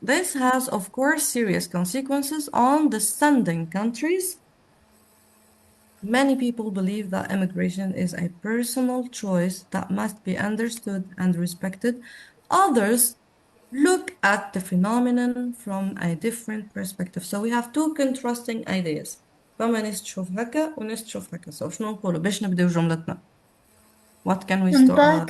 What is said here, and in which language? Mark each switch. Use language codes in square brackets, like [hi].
[en] This has, of course, serious consequences on the sending countries. Many people believe that immigration is a personal choice that must be understood and respected. Others look at the phenomenon from a different perspective. So we have two contrasting ideas. [ar] فما ناس تشوف هكا وناس تشوف هكا. [en] So [ar] شنو نقولوا باش نبداو جملتنا؟ [en] What can we start?